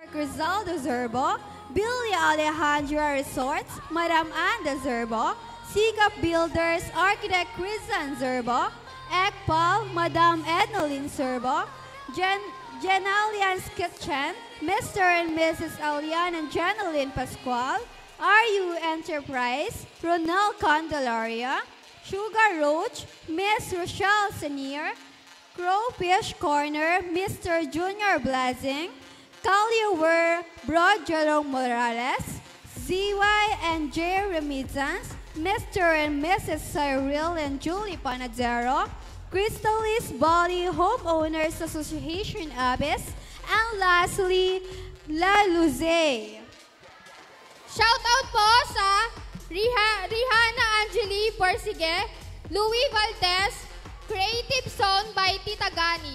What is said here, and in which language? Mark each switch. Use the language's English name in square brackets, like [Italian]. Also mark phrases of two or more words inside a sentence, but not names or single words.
[English] Rizaldo Zerbo, Billy Alejandra Resorts, Madam Anda Zerbo, Sikap Builders, Architect Chrisan Zerbo, Ekpal, Madam Ednalyn Zerbo, Jenalian's Kitchen, Mr. and Mrs. Alian and Jenalyn Pascual, RU Enterprise, Ronald Candelaria, Sugar Roach, Miss Rochelle Senior, Crowfish Corner, Mr. Junior Blazing, Caliaware, Broad Jerome Morales, ZY and J. Remittance, Mr. and Mrs. Cyril and Julie Panadero, Crystalis Bali Homeowners Association Abis, and lastly, La Luze. [Filipino] Shoutout po sa Rihanna Angeli Porsigue, [English] Louis Valdez, Creative Song by Tita Gani.